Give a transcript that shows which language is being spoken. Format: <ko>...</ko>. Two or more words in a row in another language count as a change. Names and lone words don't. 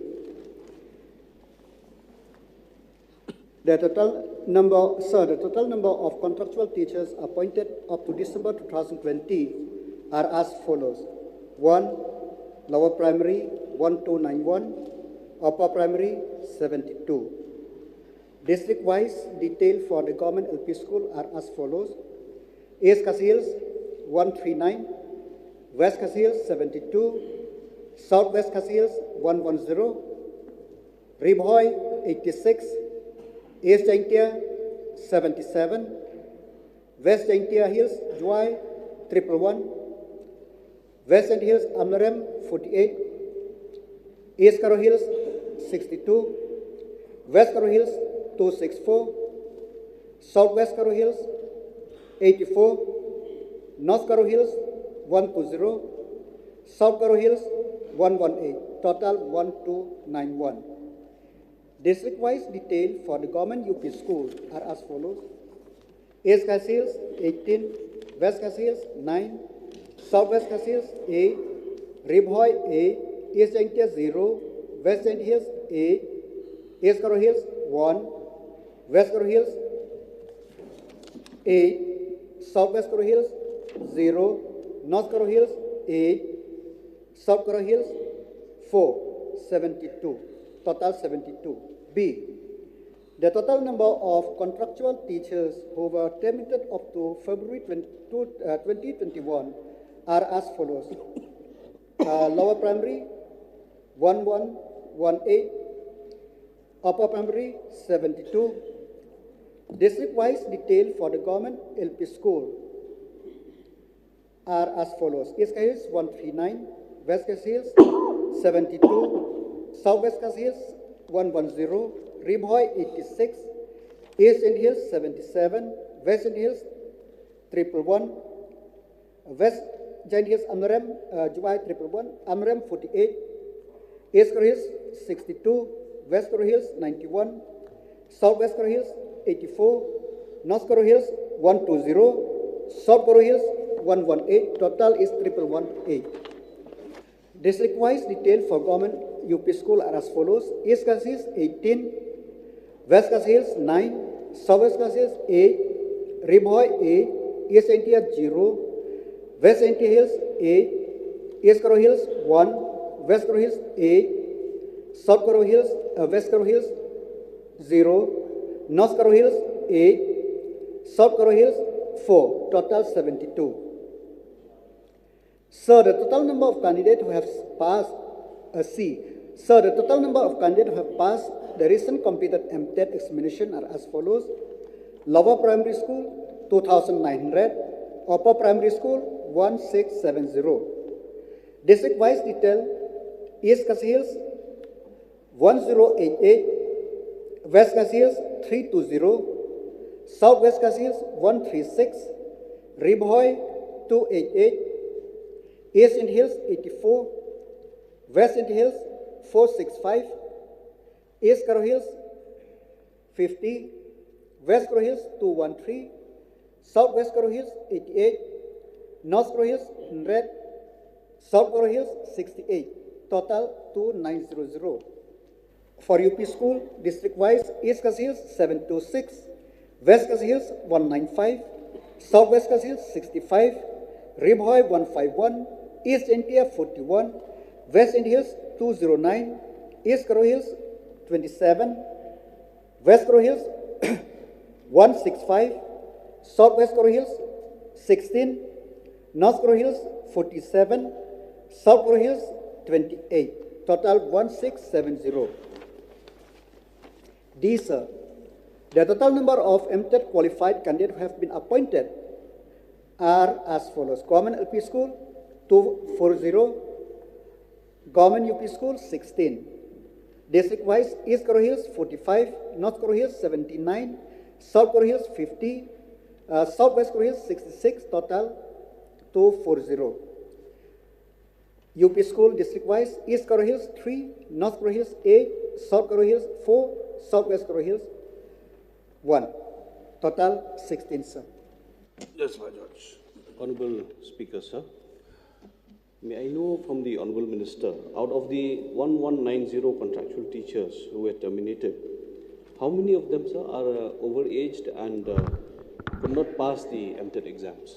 <en>The total number of contractual teachers appointed up to December 2020 are as follows. 1. Lower primary 1291, upper primary 72. District-wise detail for the government LP school are as follows. East Hills 139, West Hills 72, Southwest Hills 110, Rymbui 86, East Jaintia 77, West Jaintia Hills Juai 111, West End Hills Amlarem 48, East Karo Hills 62, West Karo Hills 264, Southwest Karo Hills 84, North Karo Hills 120, South Karo Hills 118, total 1291. District-wise detail for the government UP schools are as follows. East Hills 18, West Hills 9, Southwest Hills 8, Rymbui 8, East Jaintia 0, West End Hills 8, East Karo Hills 1, West Karo Hills 8, Southwest Karo Hills 0, North Karo Hills 8, South Karo Hills 4, 72, total 72. B. The total number of contractual teachers who were terminated up to February 2021 are as follows. Lower primary 1118, upper primary 72. District-wise detail for the government LP school are as follows. East Hills 139, West Hills 72, Southwest Hills 110, Rymbui 86, East End Hills 77, West End Hills 111, West Giant Hills Amlarem Juai 111, Amlarem 48, East Karo Hills 62, West Karo Hills 91, Southwest Karo Hills 84, North Karo Hills 120, South Karo Hills 118, total is 1118. District-wise detail for government UP school are as follows. East Hills 18, West Hills 9, Southwest Hills 8, Rymbui 8, East Jaintia 0, West Jaintia Hills 8, East Karo Hills 1, West Karo Hills 8, South Karo Hills, West Karo Hills 0, North Karo Hills 8, South Karo Hills 4, total 72. Sir, the total number of candidates who have passed Sir, the total number of candidates who have passed the recent completed MTET examination are as follows. Lower primary school 2,900, upper primary school 1,670. District-wise detail, East Hills 1088, West Hills 320, Southwest Hills 136, Rymbui 288, East End Hills 84, West End Hills 465, East Karo Hills 50, West Karo Hills 213, Southwest Karo Hills 88, North Karo Hills 100, South Karo Hills 68, total 2900. For UP school, district-wise, East Hills 726, West Hills 195, Southwest Hills 65, Rymbui 151, East Jaintia 41, West End Hills 209, East Karo Hills 27, West Karo Hills 165, Southwest Karo Hills 16, North Karo Hills 47, South Karo Hills 28, total 1670. D, sir. The total number of MTET qualified candidates who have been appointed are as follows. Government LP School 240, Government UP School 16. District-wise, East Karo Hills 45, North Karo Hills 79, South Karo Hills 50, Southwest Karo Hills 66, total 240. UP School district-wise, East Karo Hills 3, North Karo Hills 8, South Karo Hills 4, Southwest Karo Hills 1. Total 16, sir. Yes, my Judge. Honorable Speaker, sir, may I know from the Honorable Minister, out of the 1190 contractual teachers who were terminated, how many of them, sir, are overaged and could not pass the MTET exams?</en>